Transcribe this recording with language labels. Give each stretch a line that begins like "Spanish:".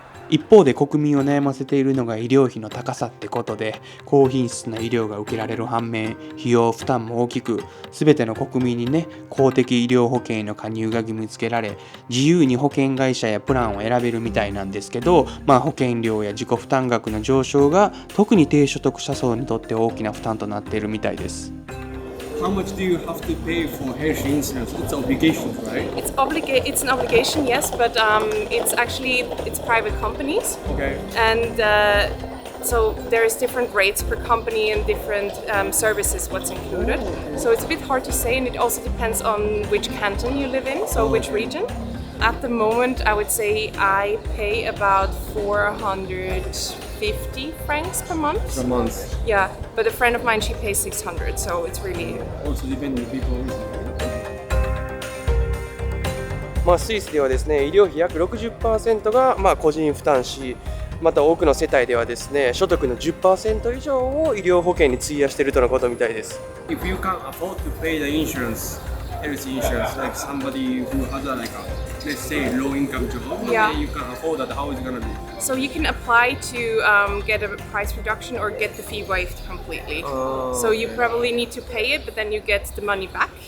Japanese: 一方で国民を悩ませているのが医療費の高さってことで、高品質な医療が受けられる反面、費用負担も大きく、すべての国民にね、公的医療保険への加入が義務付けられ、自由に保険会社やプランを選べるみたいなんですけど、保険料や自己負担額の上昇が特に低所得者層にとって大きな負担となっているみたいです。
English: How much do you have to pay for health insurance? It's obligation, right? It's an obligation, yes, but it's private companies. Okay. And so there's different rates per company and different services what's included. So it's a bit hard to say, and it also depends on which canton you live in, so which region. At the moment, I would say I pay about 450 francs per month. Per month. Yeah, but a friend of mine, she pays 600, so it's really... Also depending on people.
Japanese: スイスではですね、医療費約 60% が個人負担し、また多くの世帯ではですね、所得の 10% 以上を医療保険に費やしているとのことみたいです。
English: If you can't afford to pay the insurance, health insurance, like somebody who has let's say low income job, Yeah. and you can't afford that, how is it gonna be? So you can apply to get a price reduction or get the fee waived completely. So you probably need to pay it, but then you get the money back.